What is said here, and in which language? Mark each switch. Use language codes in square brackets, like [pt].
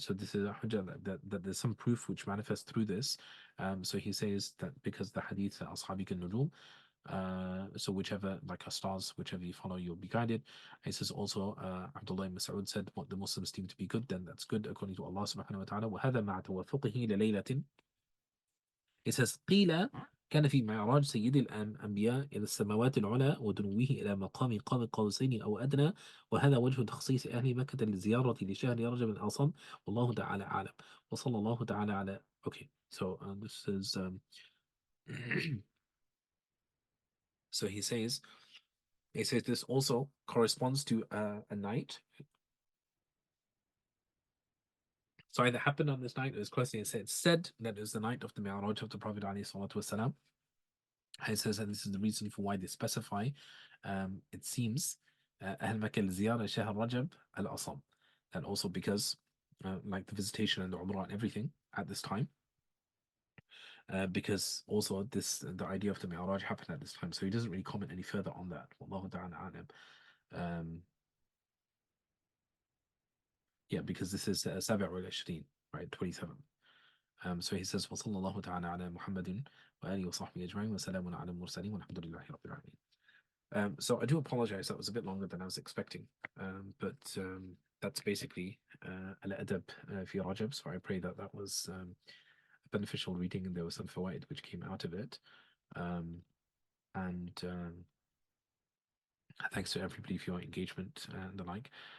[en] So this is a hujjah that there's some proof which manifests through this. So he says that because the hadith Ashabi al-Nujum, so whichever like stars, whichever you follow, you'll be guided. He says also Abdullah ibn Mas'ud said what the Muslims deem to be good, then that's good according to Allah subhanahu wa ta'ala. [ar] وهذا مع توافقه لليلة [en] It says [ar] قيل كان في معراج سيد الأنبياء إلى السماوات العلى ودنوه إلى مقام قاب قوسين أو أدنى وهذا وجه تخصيص أهل مكة للزيارة لشهر رجب الأعظم والله تعالى أعلم وصلى الله تعالى على. [en] Okay, so this is so he says this also corresponds to a night. So either happened on this night, or it's closely said that it was the night of the Mi'raj of the Prophet ﷺ. He says that this is the reason for why they specify, it seems, [ar] أهل مكة لزيارة شهر رجب الأصم. [en] And also because, like the visitation and the Umrah and everything at this time, because also the idea of the Mi'raj happened at this time. So he doesn't really comment any further on that. Wallahu ta'ala a'lam. Yeah, because this is Sabi' al-Ashrin, right, 27. So he says, [ar] وصلى الله تعالى على محمد وآله وصحبه أجمعين وسلام على المرسلين والحمد لله رب العالمين. [en] So I do apologize, that was a bit longer than I was expecting, but that's basically al-Adab fi Rajab. So I pray that that was a beneficial reading and there was some fawa'id which came out of it. And thanks to everybody for your engagement and the like.